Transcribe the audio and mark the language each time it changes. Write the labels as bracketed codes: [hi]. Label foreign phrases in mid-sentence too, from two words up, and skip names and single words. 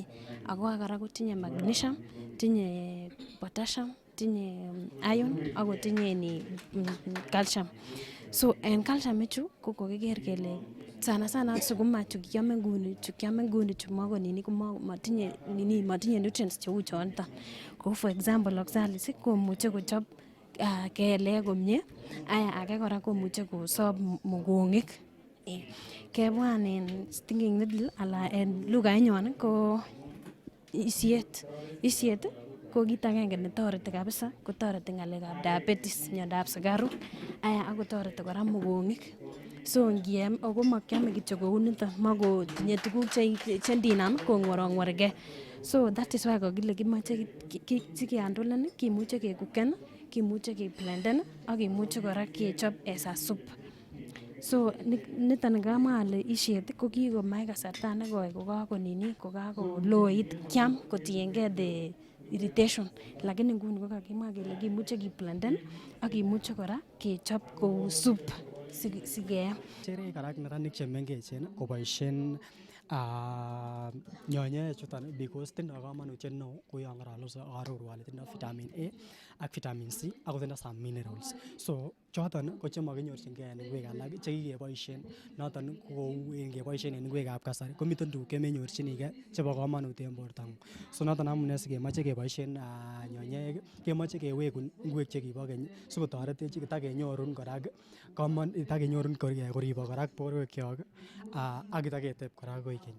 [kln] Ako kora kotinye magnesium, tinye potassium, tinye iron ak kotinye calcium. So en calcium ichu ko kokiker kele sana sukuma chu kiame nguni chu mako nini ko matinye nutrients cheu chonto. Kou [en] for example [kln] oxalis komuche kochop kelek komie. Aya age kora komuche kosob mogong'ik. Kebwan en [en] stinging needle [kln] ala en lugainyon ko isiet ko kit agenge netoreti kabisa, kotoreti ng'alekab diabetes, miondab sukaruk. Aya ak kotoreti kora mogong'ik. So ngiem ako makiame kityo kou nito, makotinye tuguk che ndinam kong'worong'worgei. [en] So that is why [kln] kokile kimoche sikehandolen kimuche kekuken, kimuche keblenden ak kimuche kora kechop [en] as a soup. [kln] So niton kamwa ale isiet ko kikomach kasarta nekoi kokakoloit kiam kotiengei [en] the irritation, [kln] lakini nguni ko kakimwa kele kimuche keblenden ak kimuche kora kechop kou soup sikeam. Chere kora neranik chemengechen koboisien nyonyoek chuton because tindo kamanutiet neo kou yon arorwa ale tindo vitamin A ak vitamin C ak kotindo [en] some minerals. [kln] So choton ko chemakinyorchingei en ingwek alak chekikeboisien, noton kou keboisien en ingwekab kasari komiten tuguk chemenyorchinigei chebo kamanut en bortang'ung. So noton amune sikemoche keboisien nyonyoek, kemoche kewekun ingwek chekibo keny sikotoretech kitakenyorun kora koribok kora borwekyok ak kitaketeb kora koik keny.